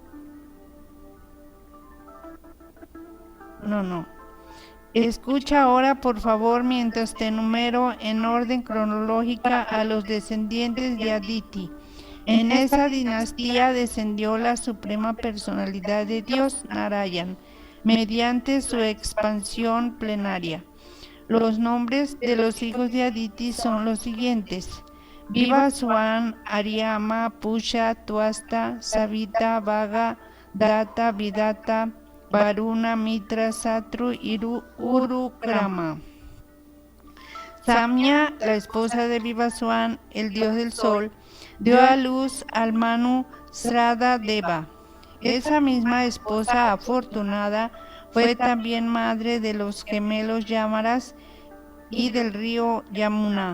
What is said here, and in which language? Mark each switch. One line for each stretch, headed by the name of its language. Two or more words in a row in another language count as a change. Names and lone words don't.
Spanish: Escucha ahora, por favor, mientras te enumero en orden cronológica a los descendientes de Aditi. En esa dinastía descendió la suprema personalidad de Dios, Narayan, mediante su expansión plenaria. Los nombres de los hijos de Aditi son los siguientes: Vivaswan, Aryama, Pusha, Tuasta, Savita, Vaga, Data, Vidata, Varuna, Mitra, Satru y Urukrama. Samya, la esposa de Vivaswan, el dios del sol, dio a luz al Manu Srada Deva. Esa misma esposa afortunada fue también madre de los gemelos Yamaras y del río Yamuna.